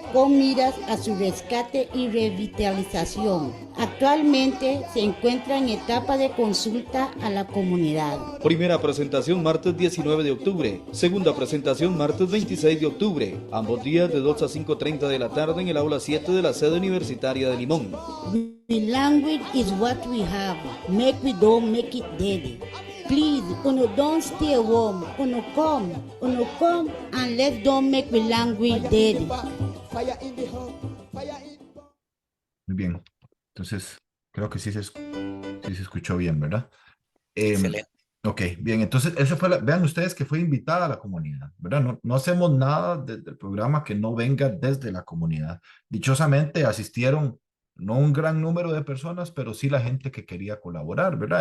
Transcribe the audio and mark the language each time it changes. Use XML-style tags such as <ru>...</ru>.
<es>con miras a su rescate y revitalización. Actualmente se encuentra en etapa de consulta a la comunidad. Primera presentación martes 19 de octubre, segunda presentación martes 26 de octubre, ambos días de 2 a 5:30 de la tarde en el aula 7 de la sede universitaria de Limón.</es> <jam>The language is what we have. Make we don't make it dead. Please, uno don't stay home. Uno come and let's don't make the language dead.</jam> <es>Muy bien. Entonces, creo que sí se escuchó bien, ¿verdad? Excelente. Ok, bien, entonces esa fue vean ustedes que fue invitada a la comunidad, ¿verdad? No hacemos nada desde el programa que no venga desde la comunidad. Dichosamente asistieron no un gran número de personas, pero sí la gente que quería colaborar, ¿verdad?</es>